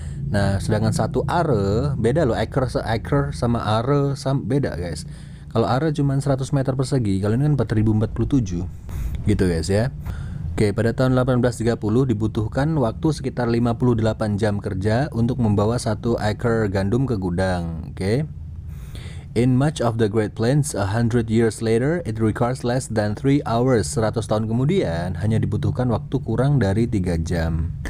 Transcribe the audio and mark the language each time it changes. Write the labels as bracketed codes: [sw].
[id] Nah, sedangkan 1 are beda loh, acre sama are beda guys. Kalau are cuma 100 meter persegi, kalau ini kan 4047. Gitu guys ya. Oke, pada tahun 1830 dibutuhkan waktu sekitar 58 jam kerja untuk membawa 1 acre gandum ke gudang. Oke. [en] In much of the Great Plains, 100 years later, it requires less than 3 hours. [id] 100 tahun kemudian, hanya dibutuhkan waktu kurang dari 3 jam.